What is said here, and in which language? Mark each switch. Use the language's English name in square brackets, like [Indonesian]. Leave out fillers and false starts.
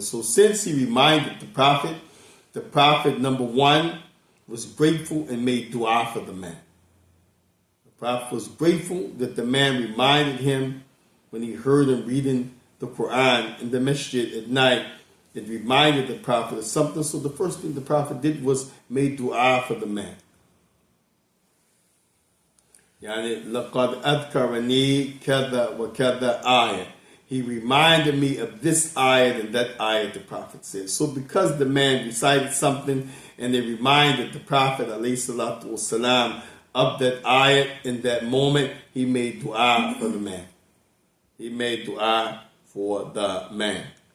[English] So since he reminded the Prophet, number one, was grateful and made dua for the man. The Prophet was grateful that the man reminded him when he heard him reading the Quran in the masjid at night. It reminded the Prophet of something. So the first thing the Prophet did was made dua for the man. [Arabic] Yani, لَقَدْ أَذْكَرَنِي كَذَا وَكَذَا آيَةً. [English] He reminded me of this ayat and that ayat, the Prophet said. So because the man recited something and it reminded the Prophet ﷺ of that ayat in that moment, he made dua for the man. He made dua for the man.